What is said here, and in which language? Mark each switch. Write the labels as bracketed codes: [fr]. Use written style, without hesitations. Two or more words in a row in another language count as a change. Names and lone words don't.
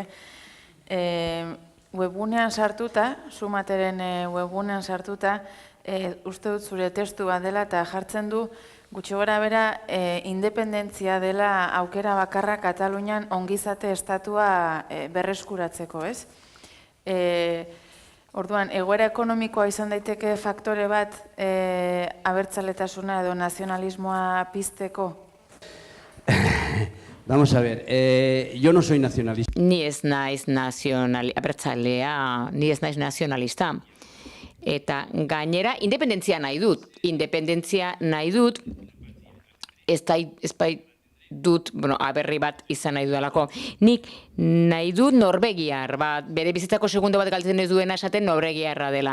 [eu] Webgunean sartuta, Sumateren webgunean sartuta, uste dut zure testu bat dela eta jartzen du gutxi gora bera independentzia dela aukera bakarra Katalunian ongizate estatua berreskuratzeko, ez? Orduan, egoera ekonomikoa izan daiteke faktore bat abertzaletasuna edo nazionalismoa pizteko? [es] Vamos a ver, yo no soy nacionalista. [eu] Ni ez naiz abertzalea, ni ez naiz nazionalista. Eta gainera, independentzia nahi dut. Independentzia nahi dut, ez dut, aberri bat izan nahi dudalako. Nik nahi dut norvegiar, bere bizitzako segundo bat galtzen ez duena esaten norvegiarra dela.